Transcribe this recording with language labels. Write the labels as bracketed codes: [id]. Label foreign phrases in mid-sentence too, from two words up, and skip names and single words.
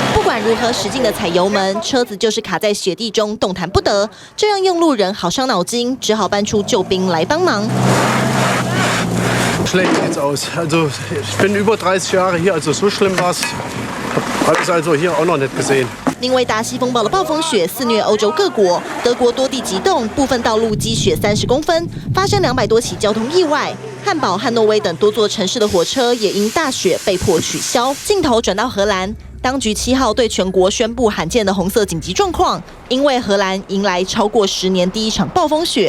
[zh] 管如何使劲的踩油门，车子就是卡在雪地中动弹不得，这让用路人好伤脑筋，只好搬出救兵来帮忙。 [de] Schlecht geht's aus. Also ich bin über 30 Jahre hier, also so schlimm war's. Habe ich also hier auch noch nicht gesehen. [zh] 因为达西风暴的暴风雪肆虐欧洲各国，德国多地急冻，部分道路积雪30公分，发生200多起交通意外。汉堡、汉诺威等多座城市的火车也因大雪被迫取消。镜头转到荷兰。当局7号对全国宣布罕见的红色紧急状况，因为荷兰迎来超过10年第一场暴风雪。